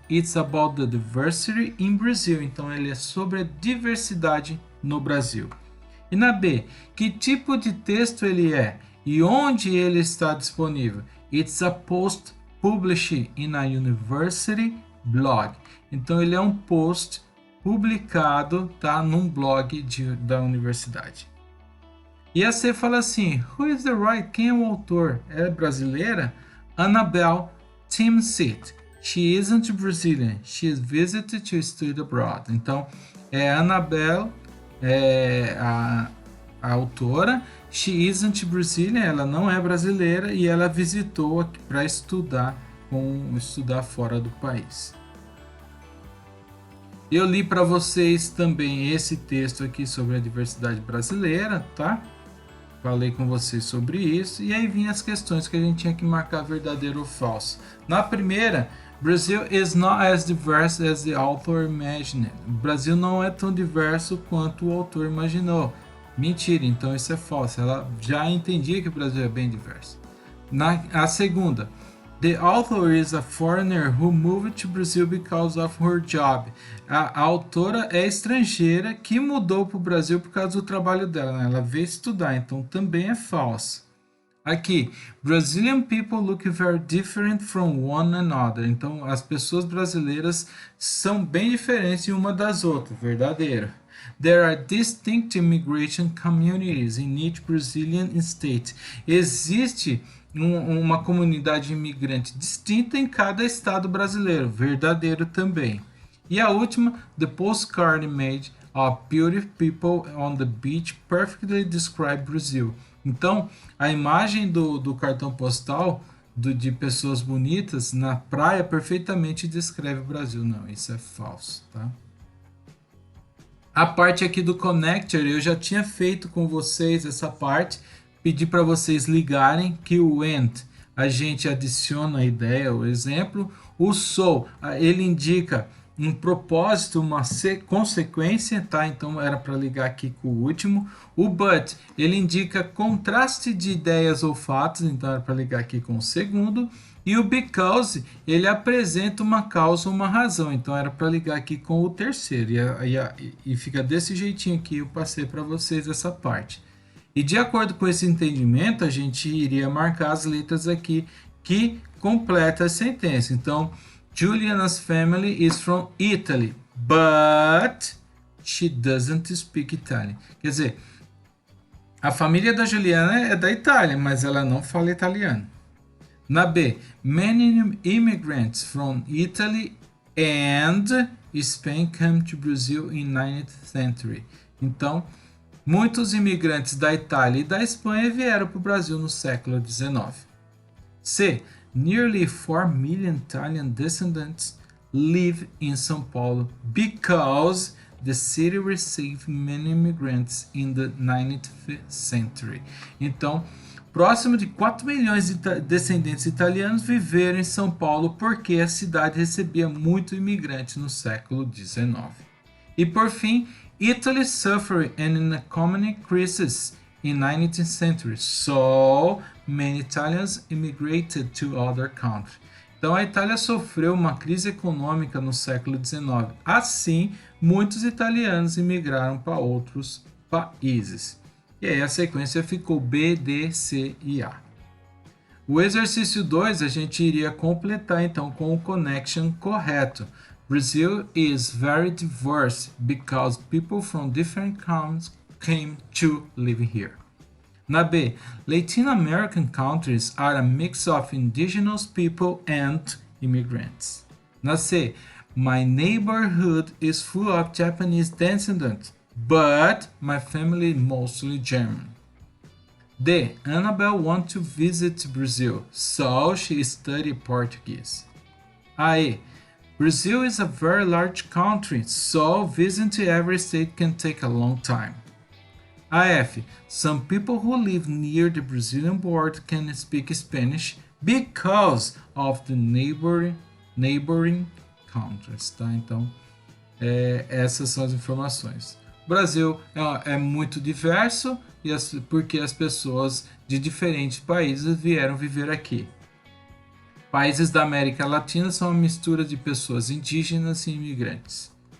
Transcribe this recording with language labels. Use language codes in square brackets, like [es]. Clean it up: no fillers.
[en] It's about the diversity in Brazil. [pt] Então ele é sobre a diversidade no Brasil. E na B, que tipo de texto ele é e onde ele está disponível? [en] It's a post published in a university blog. [pt] Então ele é um post publicado, tá, num blog da universidade. E a C fala assim, [en] who is the writer? [pt] Quem é o autor? É brasileira? Annabelle Timsit. [en] She isn't Brazilian. She is visited to study abroad. [pt] Então, é Annabelle, a autora. [en] She isn't Brazilian. [pt] Ela não é brasileira e ela visitou aqui para estudar fora do país. Eu li para vocês também esse texto aqui sobre a diversidade brasileira, tá? Falei com vocês sobre isso e aí vinham as questões que a gente tinha que marcar verdadeiro ou falso. Na primeira, [en] Brazil is not as diverse as the author imagined. [pt] O Brasil não é tão diverso quanto o autor imaginou. Mentira, então isso é falso. Ela já entendia que o Brasil é bem diverso. A segunda, [en] the author is a foreigner who moved to Brazil because of her job. [pt] A autora é estrangeira que mudou para o Brasil por causa do trabalho dela, né? Ela veio estudar, então também é falso. Aqui, [en] Brazilian people look very different from one another. [pt] Então, as pessoas brasileiras são bem diferentes uma das outras, verdadeiro. [en] There are distinct immigration communities in each Brazilian state. [pt] Existe uma comunidade imigrante distinta em cada estado brasileiro, verdadeiro também. E a última, [en] the postcard made of beautiful people on the beach perfectly describe Brazil. [pt] Então, a imagem do cartão postal de pessoas bonitas na praia perfeitamente descreve o Brasil. Não, isso é falso, tá? A parte aqui do connector, eu já tinha feito com vocês essa parte, pedi para vocês ligarem que o and, a gente adiciona a ideia, o exemplo, o so, ele indica um propósito, uma consequência, tá? Então era para ligar aqui com o último. O but, ele indica contraste de ideias ou fatos, então era para ligar aqui com o segundo. E o because, ele apresenta uma causa ou uma razão, então era para ligar aqui com o terceiro. E fica desse jeitinho aqui, eu passei para vocês essa parte. E de acordo com esse entendimento, a gente iria marcar as letras aqui que completa a sentença. Então, [en] Juliana's family is from Italy, but she doesn't speak Italian. [pt] Quer dizer, a família da Juliana é da Itália, mas ela não fala italiano. Na B, [en] many immigrants from Italy and Spain came to Brazil in 19th century. [pt] Então, muitos imigrantes da Itália e da Espanha vieram para o Brasil no século XIX. [en] C, nearly 4 million Italian descendants live in São Paulo because the city received many immigrants in the 19th century. [pt] Então, próximo de 4 milhões de descendentes italianos viveram em São Paulo porque a cidade recebia muito imigrante no século XIX. E por fim, [en] Italy suffered an economic crisis in 19th century, so many Italians immigrated to other countries. [pt] Então a Itália sofreu uma crise econômica no século XIX. Assim, muitos italianos imigraram para outros países. E aí a sequência ficou B, D, C e A. O exercício 2 a gente iria completar então com o connection correto. [en] Brazil is very diverse because people from different countries came to live here. [pt] Na B, [en] Latin American countries are a mix of indigenous people and immigrants. [pt] Na C, [en] my neighborhood is full of Japanese descendants, but my family is mostly German. D, Annabelle wants to visit Brazil, so she studied Portuguese. A, Brazil is a very large country, so visiting every state can take a long time. AF, some people who live near the Brazilian border can speak Spanish because of the neighboring countries, [pt] tá? Então, essas são as informações. O Brasil é muito diverso porque as pessoas de diferentes países vieram viver aqui. Países da América Latina são uma mistura de pessoas indígenas e imigrantes.